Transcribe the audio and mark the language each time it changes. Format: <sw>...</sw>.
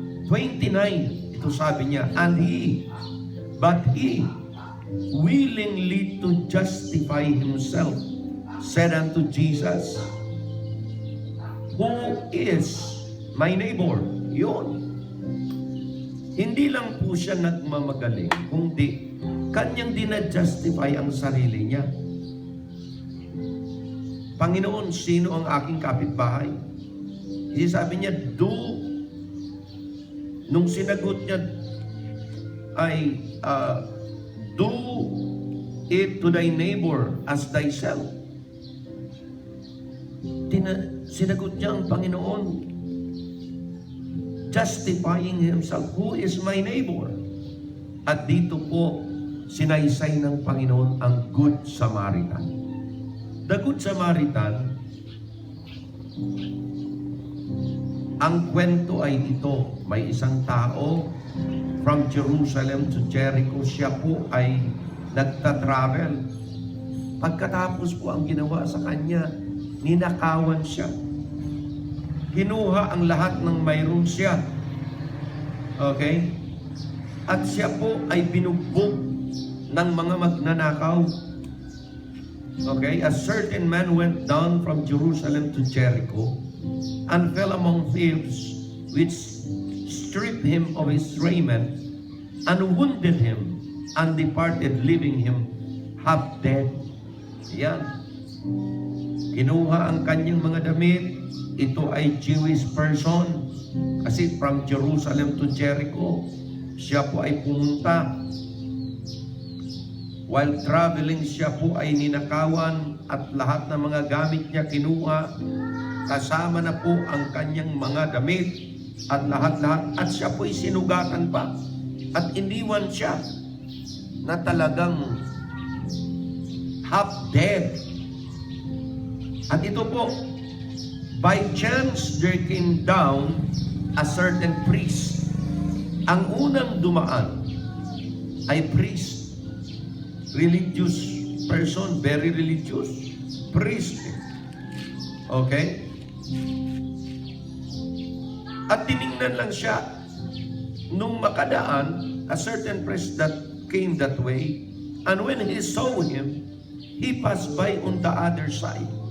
<en>29,</en> <tl>ito sabi niya,</tl> <en>but he, willingly to justify himself, said unto Jesus, who is my neighbor?</en> <tl>Yun. Hindi lang po siya nagmamagaling, kundi kanyang dinadjustify ang sarili niya. Panginoon, sino ang aking kapitbahay? Sabi niya, do. Nung sinagot niya ay,</tl> <en>do it to thy neighbor as thyself.</en> <tl>Sinagot niya ang Panginoon,</tl> <en>justifying himself, who is my neighbor?</en> <tl>At dito po, sinaysay ng Panginoon ang Good Samaritan. The Good Samaritan, ang kwento ay ito, may isang tao from Jerusalem to Jericho, siya po ay nagta-travel. Pagkatapos po ang ginawa sa kanya, ninakawan siya. Kinuha ang lahat ng mayroon siya. Okay? At siya po ay binugbog ng mga magnanakaw.</tl> <en>Okay? A certain man went down from Jerusalem to Jericho and fell among thieves, which stripped him of his raiment and wounded him and departed, leaving him half dead.</en> <tl>Yan. Kinuha ang kanyang mga damit. Ito ay</tl> <en>Jewish person.</en> <tl>Kasi from Jerusalem to Jericho, siya po ay pumunta.</tl> <en>While traveling,</en> <tl>siya po ay ninakawan at lahat ng mga gamit niya kinuha. Kasama na po ang kanyang mga damit at lahat-lahat. At siya po ay sinugatan pa. At iniwan siya na talagang</tl> <en>half dead.</en> <tl>At ito po,</tl> <en>by chance, there came down a certain priest.</en> <tl>Ang unang dumaan ay priest.</tl> <en>Religious person, very religious. Priest. Okay?</en> <tl>At tiningnan lang siya. Nung makadaan,</tl> <en>a certain priest that came that way, and when he saw him, he passed by on the other side.</en>